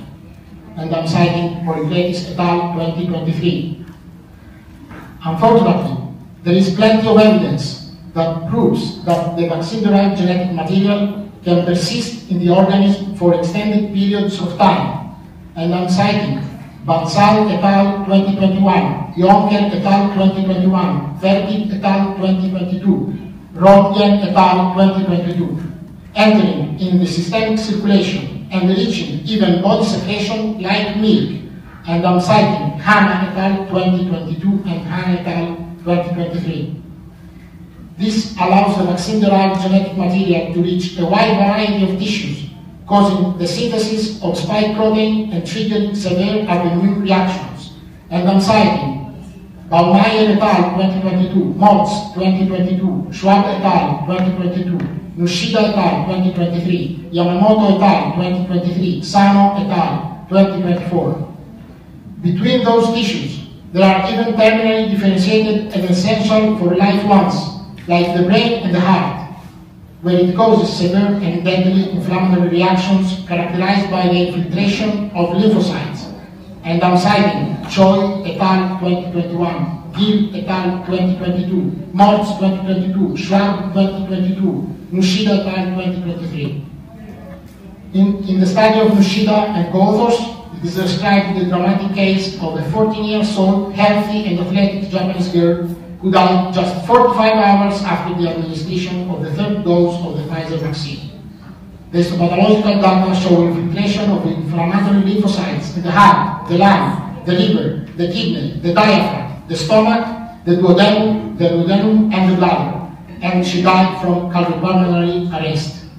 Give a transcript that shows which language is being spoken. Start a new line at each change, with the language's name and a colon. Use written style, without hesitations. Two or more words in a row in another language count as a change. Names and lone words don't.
English: And I'm citing Polykretis et al. 2023. Unfortunately, there is plenty of evidence that proves that the vaccine-derived genetic material can persist in the organism for extended periods of time. And I'm citing Bansal et al. 2021, Jonker et al. 2021, Verdi et al. 2022, Rodgen et al. 2022, entering in the systemic circulation and reaching even body secretion like milk. And I'm citing Hanna et al. 2022 and Hanna et al. 2023. This allows the vaccine-derived genetic material to reach a wide variety of tissues, causing the synthesis of spike protein and triggering severe autoimmune reactions. And I'm citing Baumeier et al. 2022, Motz 2022, Schwab et al. 2022, Nushida et al. 2023, Yamamoto et al. 2023, Sano et al. 2024. Between those tissues, there are even terminally differentiated and essential for life ones, like the brain and the heart, where it causes severe and deadly inflammatory reactions characterized by the infiltration of lymphocytes. And I'm citing Choi et al. 2021, Gill et al. 2022, Mortz 2022, Schwab 2022, Nushida et al. 2023. In the study of Nushida and co-authors, it is described the dramatic case of a 14-year-old healthy and athletic Japanese girl who died just 45 hours after the administration of the third dose of the Pfizer vaccine. The histopathological data show infiltration of inflammatory lymphocytes in the heart, the lung, the liver, the kidney, the diaphragm, the stomach, the duodenum, and the bladder, and she died from cardiopulmonary arrest.